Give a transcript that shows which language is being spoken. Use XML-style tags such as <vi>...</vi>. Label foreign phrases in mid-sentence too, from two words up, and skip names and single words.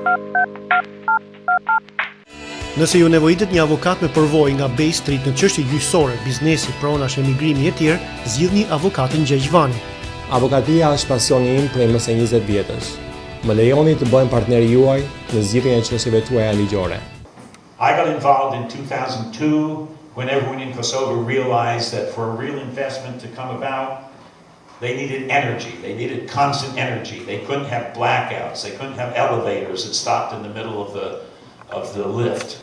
<sq>Nëse ju nevojitet një avokat me përvojë nga Bay Street në çështje gjyqësore, biznesi, pronash, emigrimi e tjerë, zgjidhni avokatin Gjegjvani. Avokatia është pasioni im prej më së 20 vjetësh. Më lejoni të bëhem partneri juaj në zgjidhjen e çështjeve tuaja ligjore.</sq> <en>I got involved in 2002 when everyone in Kosovo realized that for a real investment to come about, they needed energy. They needed constant energy. They couldn't have blackouts. They couldn't have elevators that stopped in the middle of the lift.</en>